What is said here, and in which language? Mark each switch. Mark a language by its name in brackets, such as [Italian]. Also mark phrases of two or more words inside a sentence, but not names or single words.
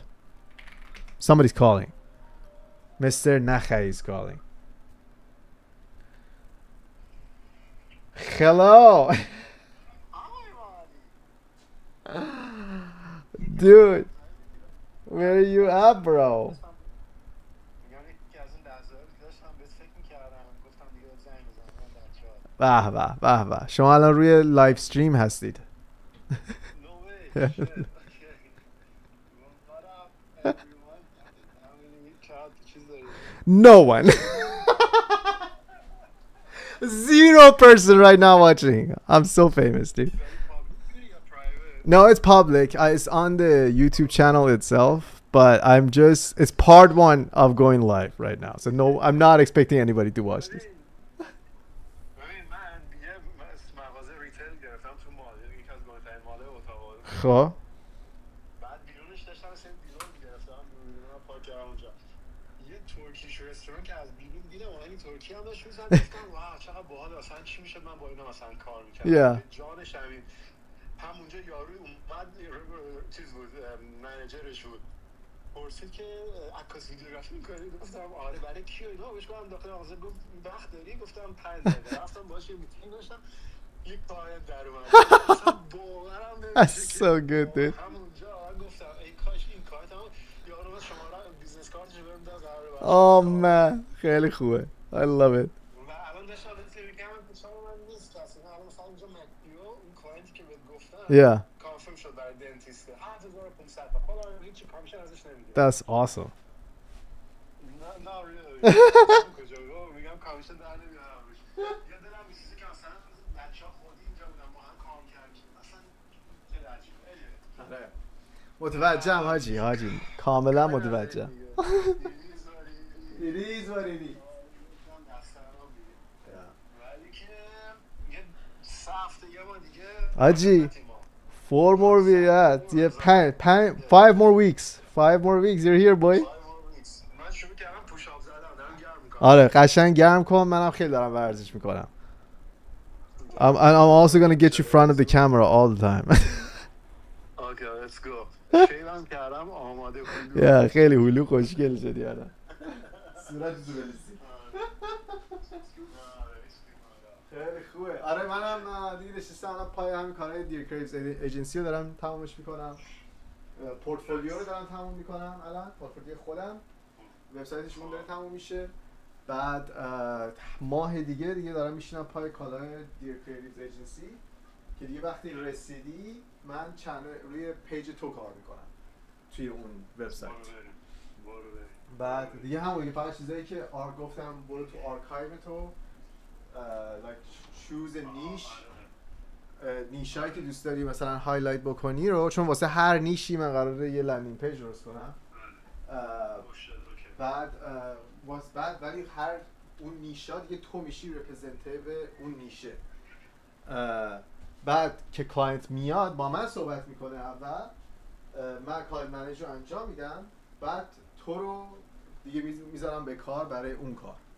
[English] Somebody's calling. Mr. Nakhai is calling. Hello. Dude. Where are you at, bro? [Persian] به به به به شما الان روی [English] live stream [Persian] هستید. [English] No one. 0 person right now watching. I'm so famous, dude. No, it's public. It's on the YouTube channel itself, but it's part 1 of going live right now. So no, I'm not expecting anybody to watch this. [Persian] خب بعد بیرونش داشتم مثلا بیرون گرفتم بیرون پاک کردم اونجا یه [English] Turkish restaurant [Persian] که از بیرون دیدم اون ترکی هم داشت می‌زد گفتم واو چقدر باحال اصلا چی میشد من با اینا مثلا کار می‌کردم [English] Yeah. [Persian] جانش همونجا یارو اومد چیز بود منیجرش بود پرسید که عکاسی ویدیوگرافی می‌کنی گفتم آره برای کی و اینا بهش گفتم داخل مغازه گفت وقت داری گفتم 5 دقیقه رفتم باهاش یه میتینگ داشتم یک کلاینت در اومد اصلا باورم [English] That's [Persian] نمیشه [English] so good, dude. [Persian] همونجا گفتم ای کاش این کارت هم یارو من شماره بیزنس کارتش بهم داد قراره [English] Oh man, [Persian] خیلی خوبه. [English] I love it. [Persian] و الان داشتم فکر می‌کردم پیشم من نیست اصلا الان مثلا اینجا مکیو اون کلاینتی که بهت گفتم [English] Yeah, [Persian] کانفرم شد برای دنتیست 7500 تا خودم هیچ کامیشن ازش نمیگیرم [English] that's awesome. [Persian] نه really کجا گفت میگم کامیشن در نمیارم یه دلم میسوزه که اصلا بچه‌ها خودی اینجا بودن با هم کار کردیم اصلا خیلی عجیبه متوجهم حاجی کاملا متوجهم. [English] It is what it is. [Persian] ولی که یه 3 هفته یه ما دیگه [English] حاجی 4 more weeks. Yeah, 5 more weeks. 5 more weeks. You're here, boy. [Persian] من شروع کردم پوش آپ زدن دارم گرم میکنم آره قشنگ گرم کن. منم خیلی دارم ورزش میکنم. [English] I'm also gonna get you front of the camera all the time. [Persian] اوکی [English] let's go [Persian] شیرم کردم آماده Yeah, خیلی هلو خوشگل شدی الان. صورت زوبلیسی. خیلی خوبه. آره منم دیگه نشستم الان پای همین کارهای دیر کریوز ایجنسی رو دارم تمومش میکنم. پورتفولیو رو دارم تموم میکنم الان. پورتفولیو خودم. وبسایتشون داره تموم میشه. بعد ماه دیگه دارم میشینم پای کالای دیر کریوز ایجنسی که دیگه وقتی رسیدی من روی پیج تو کار میکنم توی اون وبسایت. بعد دیگه همون فقط چیزایی که گفتم برو تو آرکایو تو [English] like choose a niche [Persian] نیشایی که دوست داری مثلا هایلایت بکنی رو چون واسه هر نیشی من قراره یه [English] landing page [Persian] درست کنم. بعد ولی هر اون نیشا دیگه تو میشی رپرزنتیو اون نیشه. بعد که کلاینت میاد با من صحبت میکنه اول من [English] client manager [Persian] رو انجام میدم بعد تو رو دیگه میذارم به کار برای اون کار.